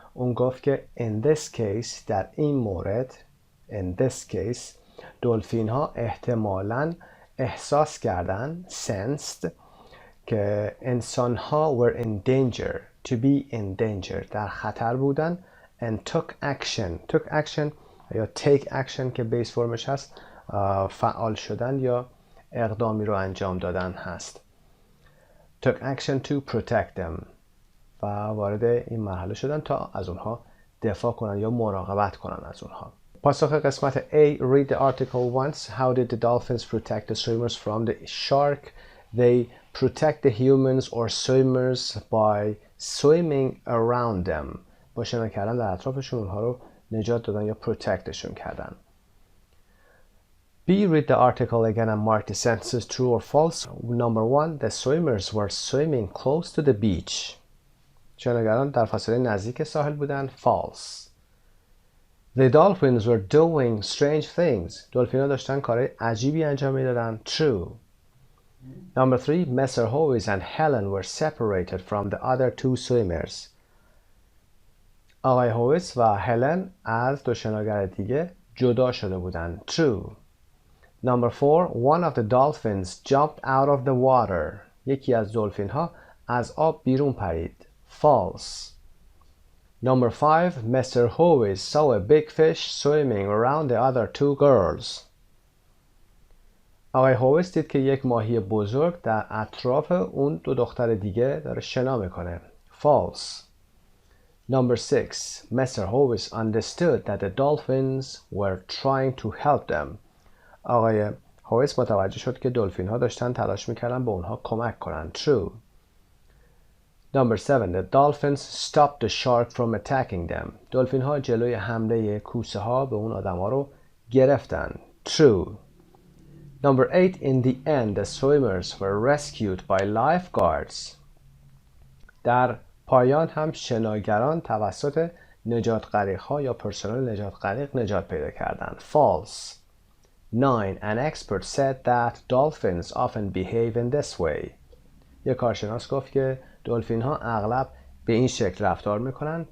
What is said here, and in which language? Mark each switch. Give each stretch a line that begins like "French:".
Persian: اون گفت که
English: in this case
Persian: در این مورد in this case دلفین‌ها احتمالاً احساس کردن
English: sensed
Persian: که انسان‌ها
English: were in danger to be in danger
Persian: در خطر بودن
English: and took action
Persian: یا
English: take action
Persian: که بیس فرمش هست فعال شدن یا اقدامی رو انجام دادن هست.
English: took action to protect them
Persian: و وارد این مرحله شدن تا از اونها دفاع کنن یا مراقبت کنن از اونها. پاسخ قسمت
English: A. Read the article once. How did the dolphins protect the swimmers from the shark? They protect the humans or swimmers by swimming around them.
Persian: با شنا کردن در اطرافشون اونها رو نجات دادن یا protectشون کردن.
English: B. Read the article again and mark the sentences true or false. Number 1. The swimmers were swimming close to the beach.
Persian: شناگران در فاصله نزدیک ساحل بودن.
English: False. The dolphins were doing strange things.
Persian: دلفین‌ها داشتن کارهای عجیبی انجام میدادن.
English: True. Number 3. Mr. Hovis and Helen were separated from the other two swimmers.
Persian: آقای هویس و هلن از دو شناگر دیگه جدا شده بودن.
English: True. Number 4. One of the dolphins jumped out of the water.
Persian: یکی از دلفین‌ها از آب بیرون پرید.
English: False. Number 5. Mr. Hovis saw a big fish swimming around the other two girls.
Persian: آقای هویس دید که یک ماهی بزرگ در اطراف اون دو دختر دیگه داره شنا میکنه.
English: False. Number 6. Mr. Hovis understood that the dolphins were trying to help them.
Persian: آقای هویس متوجه شد که دلفین ها داشتن تلاش میکردن به اونها کمک کنن.
English: True. Number 7. The dolphins stopped the shark from attacking them.
Persian: دلفین ها جلوی حمله کوسه ها به اون آدم ها رو گرفتن.
English: True. Number 8. In the end, the swimmers were rescued by lifeguards.
Persian: در پایان هم شناگران توسط نجات غریق ها یا پرسنل نجات غریق نجات پیدا کردند.
English: False. 9. An expert said that dolphins often behave in this way.
Persian: یک کارشناس گفت که دلفین ها اغلب به این شکل رفتار میکنن.